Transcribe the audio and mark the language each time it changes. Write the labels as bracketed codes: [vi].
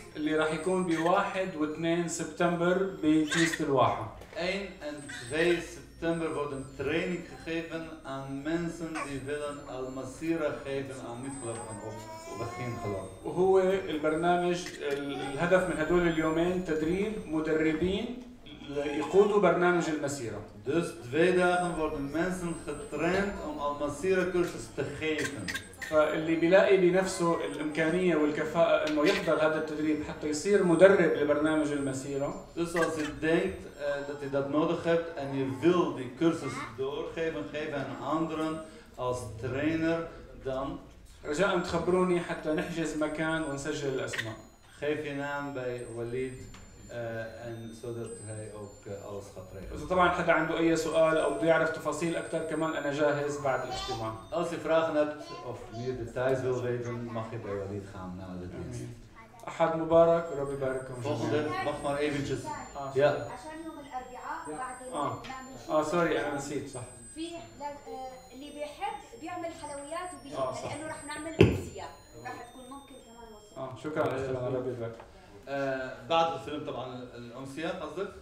[ar] اللي راح يكون ب1 و2 سبتمبر بكنيسة الواحة. [nl] 1 en 2 september wordt een training gegeven aan mensen die willen Al-Masira geven aan niet-gelovigen of begingelovigen. [ar] وهو البرنامج الهدف من هدول اليومين تدريب مدربين يقودوا برنامج المسيرة. [nl] Dus 2 dagen worden mensen getraind om Al-Masira cursus te geven. [ar] فاللي بيلاقي بنفسه الإمكانية والكفاءة إنه يحضر هذا التدريب حتى يصير مدرب لبرنامج المسيرة. [nl] Dus als je denkt dat je dat nodig hebt en je wil die cursus doorgeven, geven aan anderen als trainer, dan [ar] رجاء تخبروني حتى نحجز مكان ونسجل الأسماء. [nl] geef je naam bij Walid en zodat hij ook alles gaat regelen. [ar] إذا طبعا حدا عنده أي سؤال أو بده يعرف تفاصيل أكثر كمان أنا جاهز بعد الاجتماع. [nl] Als je vragen hebt of meer details wil weten, mag je bij Walid gaan na de dienst. [ar] أحد مبارك وربي يبارككم. [nl] Volgende, mag maar eventjes. Ja. [ar] عشان يوم الأربعاء بعد سوري أنا نسيت صح. في اللي بيحب بيعمل حلويات وبيجيب لأنه رح نعمل أمسية رح تكون ممكن كمان وصفة. شكرا أختنا ربي يبارك. بعد الفيلم طبعا الأمسية قصدك؟